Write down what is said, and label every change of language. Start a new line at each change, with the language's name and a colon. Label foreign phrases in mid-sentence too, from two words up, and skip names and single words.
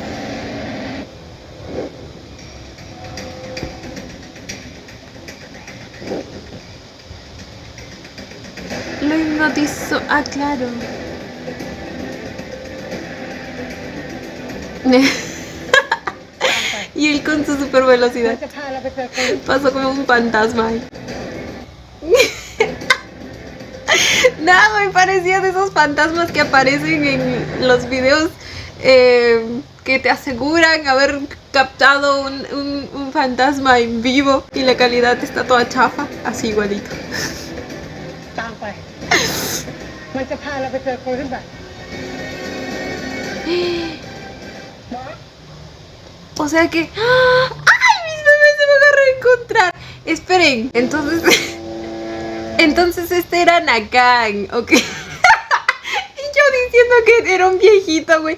Spanish: Lo hipnotizó. Ah, claro. Y él con su super
Thai: มัน
Spanish: velocidad
Thai: จะพาเราไปเจอคน
Spanish: pasó como un fantasma ahí. No, me parecía de esos fantasmas que aparecen en los videos que te aseguran haber captado un fantasma en vivo y la calidad está toda chafa, así igualito.
Thai: ตามไป มันจะพาเราไปเจอคนที่แบบ
Spanish: O sea que... ¡Ay! Mis bebés se van a reencontrar. Esperen, entonces este era Nakan, ¿ok? Y yo diciendo que era un viejito, güey.